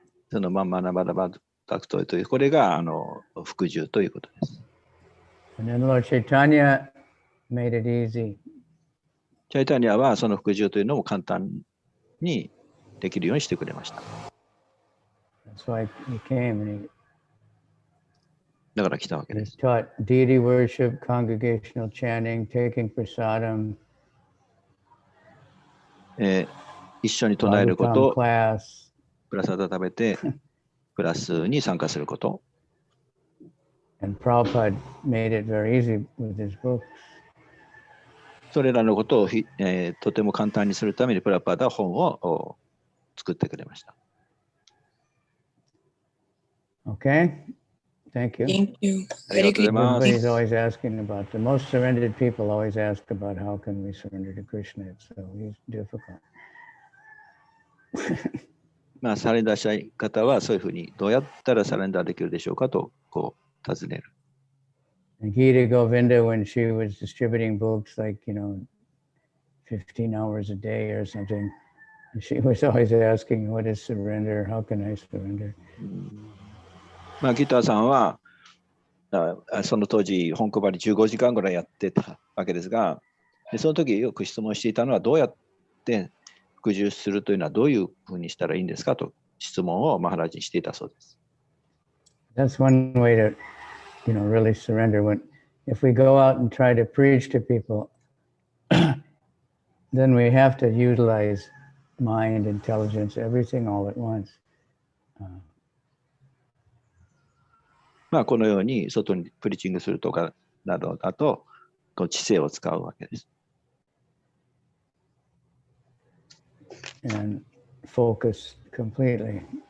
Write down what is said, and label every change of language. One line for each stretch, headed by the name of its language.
Japanese: そのまんまなばらばタクトという、これが服従ということです。
English: And then Lord Chaitanya made it easy.
Japanese: チャイタニアはその服従というのを簡単にできるようにしてくれました。
English: That's why he came and he
Japanese: だから来たわけです。
English: taught deity worship, congregational chanting, taking prasadam,
Japanese: 一緒に唱えるこ
English: Bhagvatam
Japanese: と、
English: class.
Japanese: プラサダ食べて、クラスに参加すること。
English: And Prabhupada made it very easy with his books.
Japanese: それらのことをとても簡単にするためにプラパダは本を作ってくれました。
English: Okay? Thank you. Thank you.
Japanese: ありがとうございます。
English: Everybody's always asking about the most surrendered people always ask about how can we surrender to Krishna. It's so difficult.
Japanese: まあ、サレンダーしたい方はそういうふうにどうやったらサレンダーできるでしょうかとこう尋ねる。
English: And Gita Govinda, when she was distributing books like, 15 hours a day or something, she was always asking, what is surrender? How can I surrender?
Japanese: まあ、ギターさんはその当時本配り15時間ぐらいやってたわけですが、でその時よく質問していたのはどうやって服従するというのはどういうふうにしたらいいんですかと質問をマハラジにしていたそうです。
English: That's one way to, really surrender. If we go out and try to preach to people, then we have to utilize mind, intelligence, everything all at once.
Japanese: まあこのように外にプリチングするとかなどだとこう知性を使うわけです。
English: And focus completely.